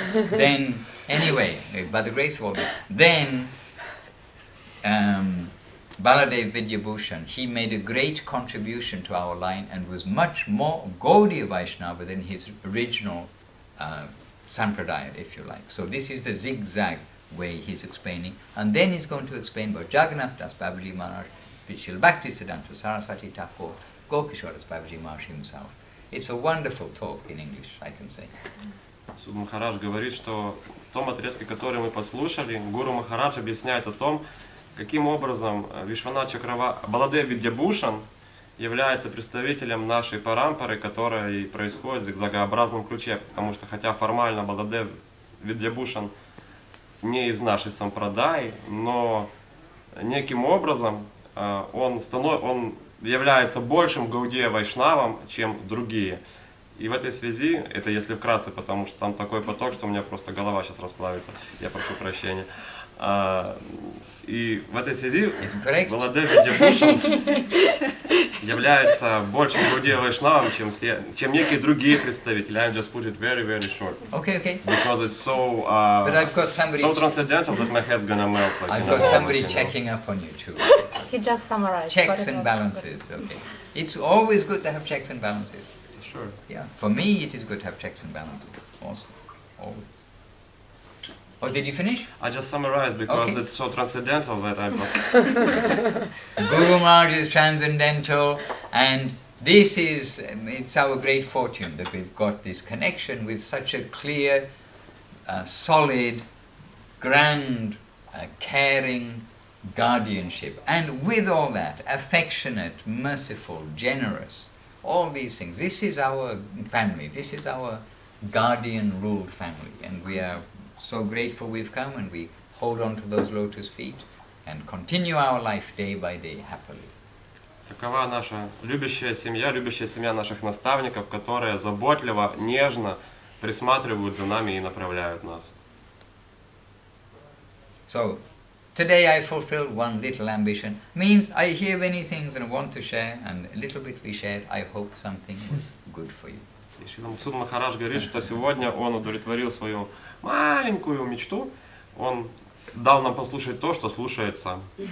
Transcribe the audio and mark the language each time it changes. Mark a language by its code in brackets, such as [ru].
[en] Then, anyway, by the grace of all this, then Baladev Vidyabhushan, he made a great contribution to our line and was much more Gaudiya Vaishnava than his original Sampradaya, if you like. So this is the zigzag way he's explaining. And then he's going to explain about Jagannath Das Babaji Maharaj, Vishal Bhaktisiddhanta Saraswati Thakur, Gopishwar Das Babaji Maharaj himself. It's a wonderful talk in English, I can say. [ru] Махарадж говорит, что в том отрезке, который мы послушали, Гуру Махарадж объясняет о том, каким образом Вишванат Чакраварти, Баладев Видьябхушан является представителем нашей парампары, которая и происходит в зигзагообразном ключе. Потому что хотя формально Баладев Видьябхушан не из нашей сампрадаи, но неким образом он является большим Гаудия Вайшнавом, чем другие. И в этой связи, это если вкратце, потому что там такой поток, что у меня просто голова сейчас расплавится, я прошу прощения. И в этой связи Баладев Видьябхушан является большим Гаудия Вайшнавом, чем некие другие представители. [en] I just put it very, very short. Okay. Because it's so but I've got somebody so transcendental that my head's gonna melt. Like, I've got somebody checking up on you too. He just summarized. Checks and balances. Okay. It's always good to have checks and balances. Sure. Yeah. For me, it is good to have checks and balances. Also, always. Oh, did you finish? I just summarized because it's so transcendental that I. Guru Maharaj is transcendental, and it's our great fortune that we've got this connection with such a clear, solid, grand, caring guardianship, and with all that, affectionate, merciful, generous, all these things. This is our family, this is our guardian-ruled family, and we are so grateful we've come, and we hold on to those lotus feet and continue our life day by day happily. [ru] Такова наша любящая семья наших наставников, которые заботливо, нежно присматривают за нами и направляют нас. [en] So, today I fulfilled one little ambition. Means I hear many things and I want to share, and a little bit we shared. I hope something was good for you. [ru] И Шрила Махарадж говорит, что сегодня он удовлетворил свою маленькую мечту. Он дал нам послушать то, что слушает сам.